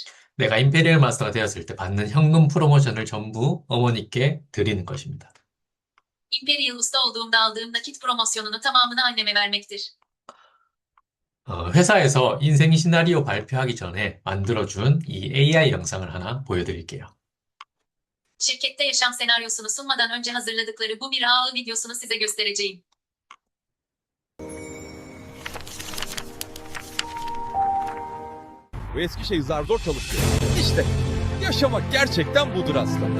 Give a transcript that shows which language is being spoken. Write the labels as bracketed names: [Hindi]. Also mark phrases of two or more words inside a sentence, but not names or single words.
[Korean] 내가 임페리얼 마스터가 되었을 때 받는 현금 프로모션을 전부 어머니께 드리는 것입니다. [Turkish] Imperial usta olduğumda aldığım nakit promosyonunu tamamını anneme vermektir. [Korean] 회사에서 인생 시나리오 발표하기 전에 만들어준 이 AI 영상을 하나 보여드릴게요. [Turkish] Şirkette yaşam senaryosunu sunmadan önce hazırladıkları bu bir ağıl videosunu size göstereceğim. Bu eski şey zar zor çalışıyor. İşte yaşamak gerçekten budur aslında.